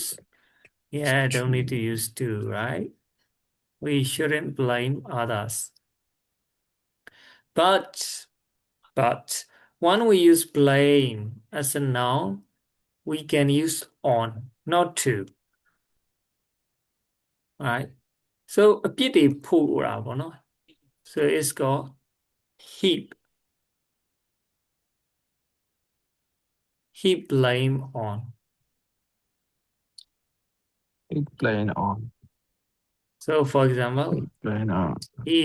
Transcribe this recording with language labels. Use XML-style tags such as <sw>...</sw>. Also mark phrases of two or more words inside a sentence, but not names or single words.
<en>use, yeah, don't need to use to, right? We shouldn't blame others. But when we use blame as a noun, we can use on, not to, right? So</en> <my>အပြစ်တွေဖို့တာပေါ့နော်</my> <en>So it's called heap blame on. Blame on. So for example, Blame on. he</en>